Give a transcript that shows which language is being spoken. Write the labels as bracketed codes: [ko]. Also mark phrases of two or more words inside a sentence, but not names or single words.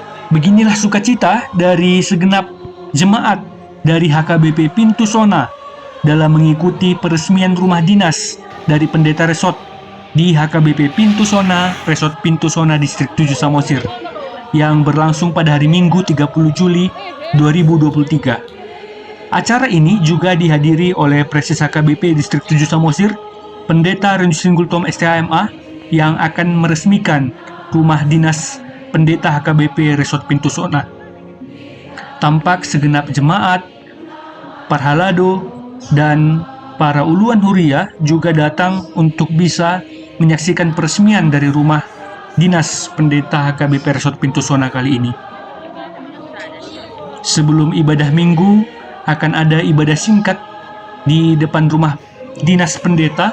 [id] Beginilah sukacita dari segenap jemaat dari HKBP Pintu Sona dalam mengikuti peresmian rumah dinas dari Pendeta Resort di HKBP Pintu Sona, Resort Pintu Sona Distrik 7 Samosir yang berlangsung pada hari Minggu 30 Juli 2023. Acara ini juga dihadiri oleh Preses HKBP Distrik 7 Samosir, Pendeta Renus Singgultom STHMA yang akan meresmikan rumah dinas Pendeta HKBP Resort Pintu Sona. Tampak segenap jemaat, parhalado, dan para [bbc] uluan huria [id] juga datang untuk bisa menyaksikan peresmian dari rumah dinas Pendeta HKBP Resort Pintu Sona kali ini. Sebelum ibadah minggu, akan ada ibadah singkat di depan rumah dinas pendeta.